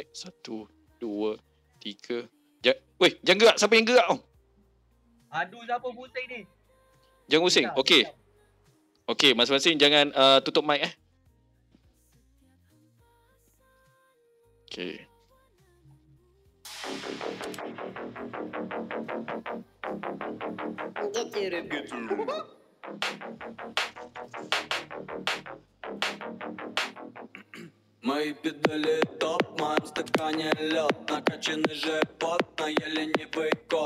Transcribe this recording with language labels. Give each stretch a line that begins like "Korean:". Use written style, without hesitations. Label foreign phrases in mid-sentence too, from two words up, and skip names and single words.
Malay: 1, 2, 3. Weh, jangan gerak. Siapa yang gerak tau? Aduh, siapa pusing ni? Jangan pusing. Okey. Okey, masing-masing jangan tutup mic Okey.
Russian: Мои педали топ, в моем стакане лед, накачанный живот, но я ленивый кот.